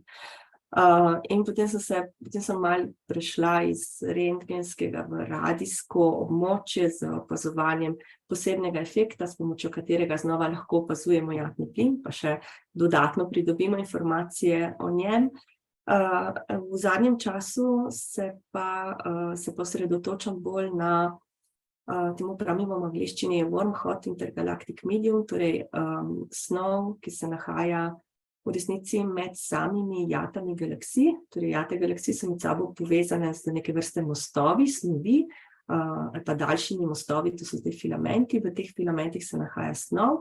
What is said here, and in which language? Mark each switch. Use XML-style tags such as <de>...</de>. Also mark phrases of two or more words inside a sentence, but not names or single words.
<sl>In potem sem malo prešla iz rentgenskega v radijsko območje z opazovanjem posebnega efekta, s pomočjo katerega znova lahko opazujemo jatni plin, pa še dodatno pridobimo informacije o njem. V zadnjem času se osredotočam bolj na, temu pravimo v angleščini</sl> <en>warm hot intergalactic medium,</en> <sl>torej snov, ki se nahaja v resnici med samimi jatami galaksij. Torej, jate galaksij so med sabo povezane z neke vrste mostovi, snovi, ali pa daljšimi mostovi, to so zdaj filamenti, v teh filamentih se nahaja snov.</sl>